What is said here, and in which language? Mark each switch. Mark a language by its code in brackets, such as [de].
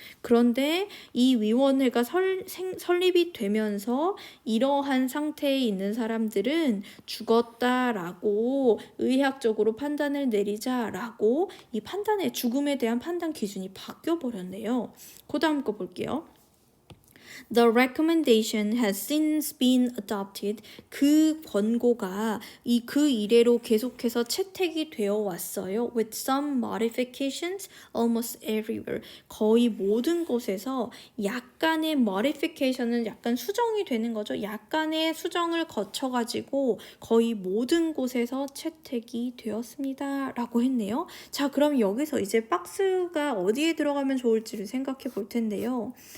[ko] 그런데 이 위원회가 설립이 되면서 이러한 상태에 있는 사람들은 죽었다라고 의학적으로 판단을 내리자라고 이 판단의, 죽음에 대한 판단 기준이 바뀌어 버렸네요. 그 다음 거 볼게요. [en] The recommendation has since been adopted. [ko] 그 권고가 그 이래로 계속해서 채택이 되어 왔어요. [en] With some modifications almost everywhere. [ko] 거의 모든 곳에서 약간의 modification은 약간 수정이 되는 거죠. 약간의 수정을 거쳐가지고 거의 모든 곳에서 채택이 되었습니다. 라고 했네요. 자, 그럼 여기서 이제 박스가 어디에 들어가면 좋을지를 생각해 볼 텐데요.